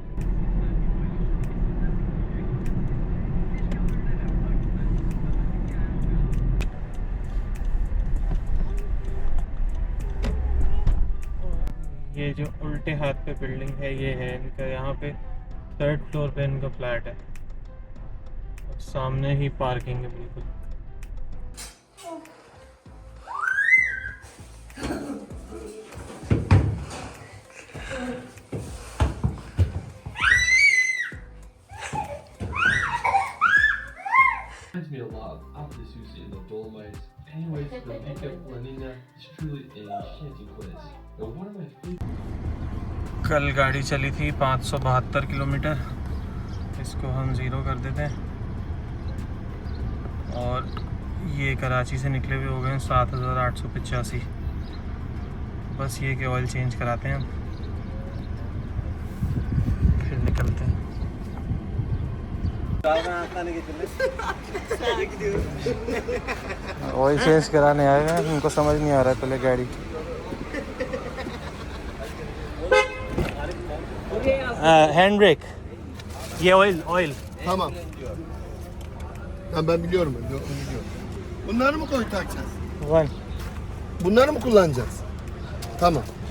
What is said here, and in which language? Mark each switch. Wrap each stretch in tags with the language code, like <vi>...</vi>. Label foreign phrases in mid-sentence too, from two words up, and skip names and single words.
<ur>یہ جو الٹے ہاتھ پہ بلڈنگ ہے، یہ ہے ان کا، یہاں پہ</ur> <en>3rd floor</en> <ur>پہ ان کا فلیٹ ہے، اور سامنے ہی پارکنگ ہے بالکل.</ur> <en>Reminds me a lot of this usually in the Dolomites. Anyways, the Vika Planina is truly a enchanting place. And one of my favorite.</en> <ur>کل گاڑی چلی تھی 572 کلومیٹر، اس کو ہم 0 کر دیتے ہیں، اور یہ کراچی سے نکلے ہوئے ہو گئے 7885. بس یہ کہ</ur> <en>oil change</en> <ur>کراتے ہیں، پھر نکلتے ہیں.</ur> <en>oil change</en> <ur>کرانے آئے ہیں، ان کو سمجھ نہیں آ رہا ہے پہلے گاڑی.</ur> <en>hand brake,</en> <ur>یہ آئل</ur> <tr>Tamam. Ben biliyorum. Bunları mı takacağız? 1 Bunları mı kullanacağız? Tamam.</tr>